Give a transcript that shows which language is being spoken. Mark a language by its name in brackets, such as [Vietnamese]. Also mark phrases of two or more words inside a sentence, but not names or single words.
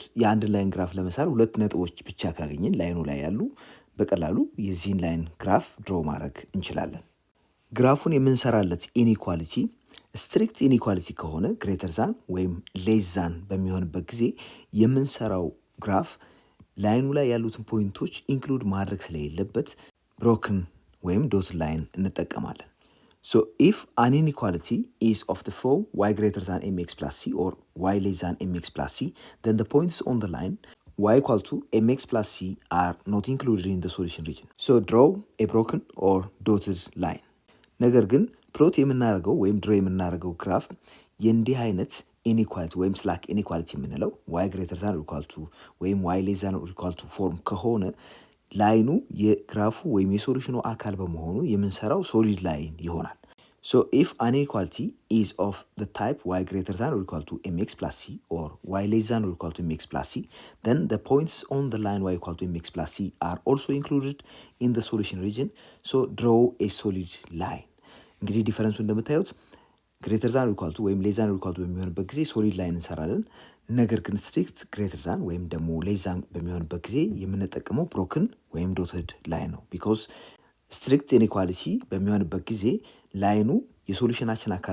[Amharic] የአንድ [English] line graph [Amharic] ለመሳል ሁለት ነጥቦች ብቻ ካገኘን ላይኑ ላይ ያሉ በቀላሉ የዚህን [English] line graph [Amharic] ድሮ ማድረግ እንችላለን። ግራፉን የምንሰራለት [English] inequality strict inequality [Amharic] ከሆነ [English] greater than [Amharic] ወይም [English] less than [Amharic] በሚሆንበት ጊዜ የምንሰራው ግራፍ ላይኑ ላይ ያሉትን ፖይንቶች ኢንክሉድ ማድረግ ስለሌለበት ብሮክን ወይም [English] dot line [Amharic] እንጠቀማለን። [English] if an inequality is of the form y greater than mx plus c or y less than mx plus c then the points on the line y equal to mx plus c are not included in the solution region. Draw a broken or dotted line. [Amharic] ነገር ግን ፕሎት የምናደርገው ወይም ድሮ የምናደርገው ግራፍ የእንዲህ አይነት ኢኒኳሊቲ ወይም [English] slack inequality [Amharic] የምንለው [English] y greater than equal to [Amharic] ወይም [English] y less than equal to form [Amharic] ከሆነ ላይኑ የግራፉ ወይም የሶሉሽኑ አካል በመሆኑ የምንሰራው [English] solid line [Amharic] ይሆናል። [English] So if an inequality is of the type y greater than or equal to mx plus c or y less than or equal to mx plus c, then the points on the line y equal to mx plus c are also included in the solution region. So draw a solid line. [Amharic] እንግዲህ ዲፈረንሱ እንደምታዩት [English] greater than equal to [Amharic] ወይም [English] less than equal to [Amharic] በሚሆንበት ጊዜ [English] solid line [Amharic] እንሰራለን። ነገር ግን [English] strict greater than [Amharic] ወይም ደግሞ [English] less than [Amharic] በሚሆንበት ጊዜ የምንጠቀመው ብሮክን ወይም [English] dotted line [Amharic] ነው። [English] because strict inequality [Amharic] በሚሆንበት ጊዜ ላይኑ የሶሉሽናችን አካል